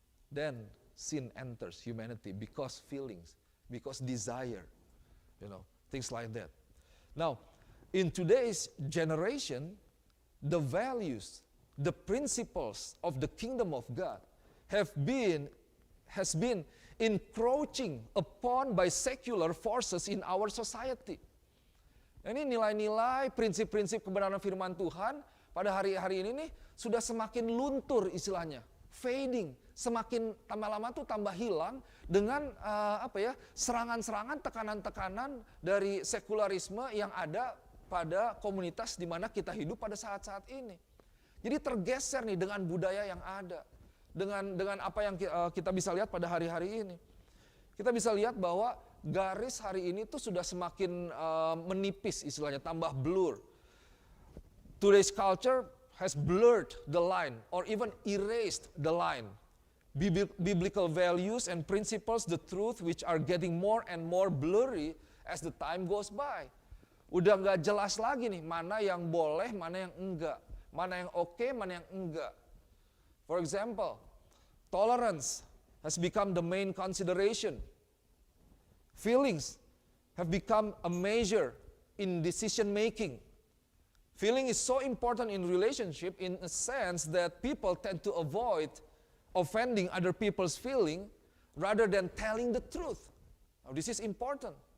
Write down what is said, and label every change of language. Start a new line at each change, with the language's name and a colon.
English: Then sin enters humanity because feelings, because desire, things like that. Now, in today's generation, the values, the principles of the kingdom of God has been encroaching upon by secular forces in our society.
Indonesian: Ini nilai-nilai, prinsip-prinsip kebenaran firman Tuhan pada hari-hari ini nih sudah semakin luntur istilahnya, fading, semakin tambah lama tuh tambah hilang dengan serangan-serangan, tekanan-tekanan dari sekularisme yang ada pada komunitas di mana kita hidup pada saat-saat ini. Jadi tergeser nih dengan budaya yang ada. Dengan apa yang kita bisa lihat pada hari-hari ini. Kita bisa lihat bahwa garis hari ini tuh sudah semakin menipis istilahnya, tambah blur.
English: Today's culture has blurred the line or even erased the line. Biblical values and principles, the truth which are getting more and more blurry as the time goes by.
Indonesian: Udah nggak jelas lagi nih mana yang boleh, mana yang enggak. Mana yang oke, mana yang enggak.
English: For example, tolerance has become the main consideration. Feelings have become a measure in decision making. Feeling is so important in relationship in a sense that people tend to avoid offending other people's feeling rather than telling the truth. Now, this is important.